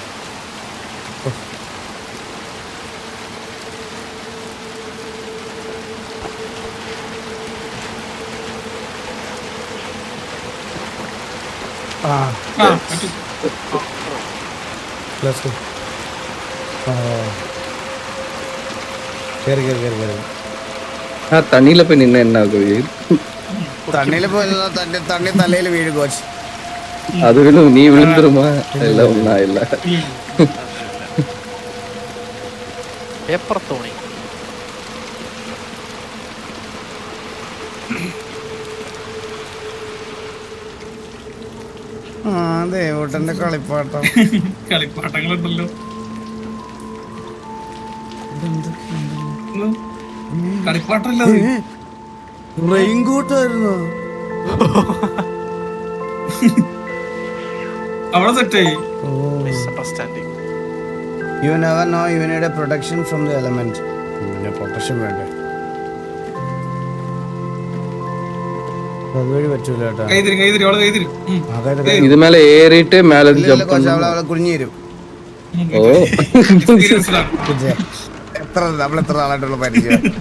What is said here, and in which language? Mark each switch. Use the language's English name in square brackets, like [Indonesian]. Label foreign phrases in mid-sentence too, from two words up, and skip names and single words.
[Malayalam] തണ്ണിയില പോയി നിന്ന എന്നാ തണ്ണിയില് പോയി തണ്ണി തലയിൽ വീഴും കോച്ച്. [Tamil] அது விழும், நீ விழுந்துருமா? இல்ல ஒண்ணா இல்ல. [Malayalam] പേപ്പർ തോണി. അതെ ഓട്ടന്റെ കളിപ്പാട്ടം. കളിപ്പാട്ടങ്ങളുണ്ടല്ലോ. കളിപ്പാട്ടല്ല റെയിൻകോട്ടായിരുന്നു. അവിടെ സെറ്റായി. [English] You never know, you need a protection from the element. [Malayalam] പിന്നെ പ്രൊട്ടക്ഷൻ വേണ്ടേ? അതുവഴി പറ്റൂല കേട്ടോ. ഇത് മേലെ ഏറിയിട്ട് മേലെ ജമ്പ് കുഞ്ഞു തരും. ഓ നമ്മളെത്ര നാളായിട്ടുള്ള പരിചയം.